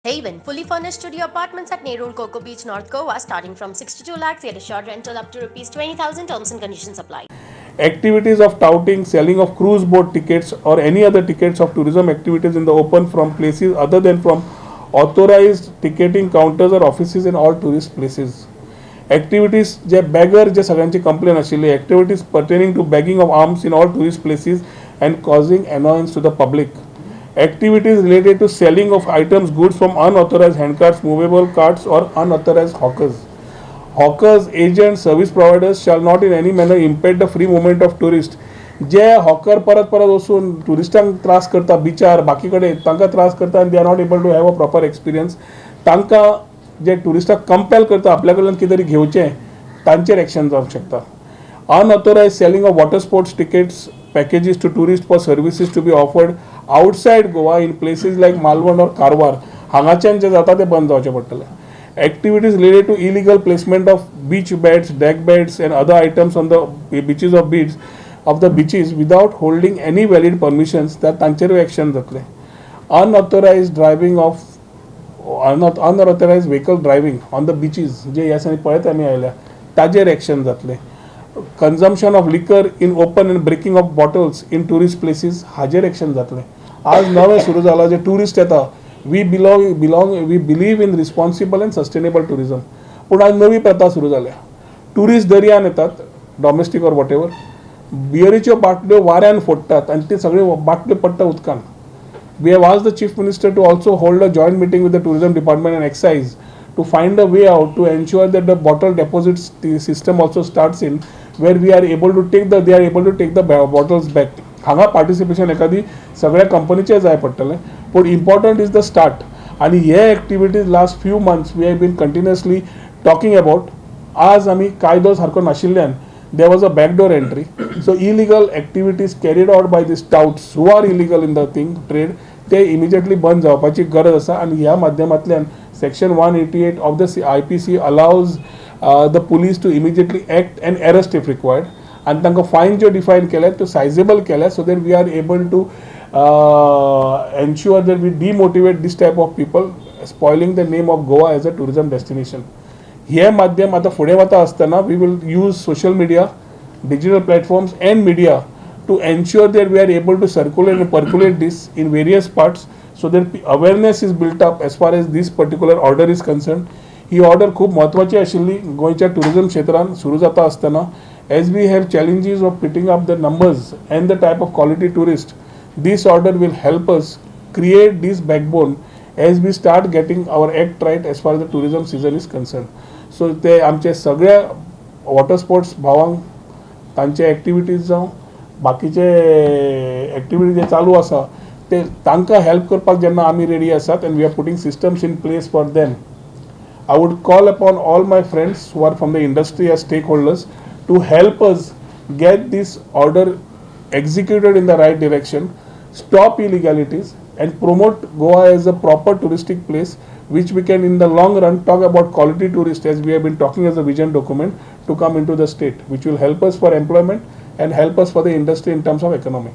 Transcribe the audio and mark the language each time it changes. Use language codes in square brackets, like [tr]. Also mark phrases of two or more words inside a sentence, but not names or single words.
[en] Haven, fully furnished studio apartments at Nerul, Coco Beach, North Goa, starting from 62 lakhs at a short rental up to rupees 20,000. Terms and conditions apply. Activities of touting, selling of cruise boat tickets or any other tickets of tourism activities in the open from places other than from authorized ticketing counters or offices in all tourist places. Activities [kok] जे बॅगर जे सगळ्यांची कंप्लेन आशिल्ली [en] activities pertaining to bagging of arms in all tourist places and causing annoyance to the public. Activities related to selling of items goods from unauthorized handcarts, movable carts or unauthorized hawkers. Hawkers, agents, service providers shall not in any manner impede the free movement of tourists. [kok] जे हॉकर परत परत वचून टुरिस्टांक त्रास करता बिचार बाकी कडेन तांकां त्रास करता आनी [en] they are not able to have a proper experience [kok] तांकां जे टुरिस्टाक कंपेल करता आपल्या कडल्यान कितें तरी घेवचें तांचेर एक्शन जावंक शकता. [en] Unauthorized selling of water sports tickets packages to tourists for services to be offered outside Goa in places like Malvan or Karwar [kok] हांगाच्यान जे जाता ते बंद जावचे पडटले. [en] Activities related to illegal placement of beach beds, deck beds and other items on the beaches of the beaches without holding any valid permissions that [kok] तांचेर एक्शन जातले. [en] Unauthorized driving of unauthorized vehicle driving on the beaches [kok] जे ह्या दिसांनी पळयत आमी आयल्या ताजेर एक्शन जातले. [en] Consumption of liquor in open and breaking of bottles in tourist places [kok] हाजेर एक्शन जातले. आज नवें सुरू जाला जे टुरिस्ट येता [en] we believe in responsible and sustainable tourism. [kok] पूण आज नवी प्रथा सुरू जाल्या. टुरिस्ट दर्यान येतात [en] domestic or what ever [kok] बियरीच्यो बाटल्यो वाऱ्यान फोडटात आनी ते सगळे बाटल्यो पडटा उदकान. [en] We have asked the Chief Minister to also hold a joint meeting with the Tourism Department and Excise to find a way out to ensure that the bottle deposit system also starts in where they are able to take the bottles back. [kok] हांगा पार्टिसिपेशन एखादी सगळ्या कंपनीचे जाय पडटलें पूण [en] important is the start [kok] आनी हे एक्टिविटीज [en] last few months we have been continuously talking about. [kok] आज आमी कायदो सारको नाशिल्ल्यान [en] there was a backdoor entry. So illegal activities carried out by the touts who are illegal in the trade [kok] ते immediately बंद जावपाची गरज आसा आनी ह्या माध्यमांतल्यान [en] section 188 of the IPC allows the police to immediately act and arrest if required and [kok] तांकां फायन ज्यो डिफायन केल्या त्यो सायजेबल केल्या [en] so that we are able to ensure that we demotivate this type of people spoiling the name of Goa as a tourism destination. [kok] हे माध्यम आता फुडें वता आसतना [en] we will use social media, digital platforms and media to ensure that we are able to circulate and percolate this in various parts so that awareness is built up as far as this particular order is concerned. [kok] ही ऑर्डर खूप महत्वाची आशिल्ली गोंयच्या टुरिझम क्षेत्रान सुरू जाता आसतना [en] as we have challenges of picking up the numbers and the type of quality tourist. This order will help us create this backbone as we start getting our act right as far as the tourism season is concerned. [kok] So ते आमचे सगळे [en] water sports [kok] भावांक तांचे एक्टिविटीज जावं बाकीचे एक्टिविटी जे चालू आसा ते तांकां हेल्प करपाक जेन्ना आमी रेडी आसात [en] and we are putting systems in place for them. I would call upon all my friends who are from the industry as stakeholders to help us get this order executed in the right direction, stop illegalities and promote Goa as a proper touristic place which we can in the long run talk about quality tourists as we have been talking as a vision document to come into the state which will help us for employment and help us for the industry in terms of economy.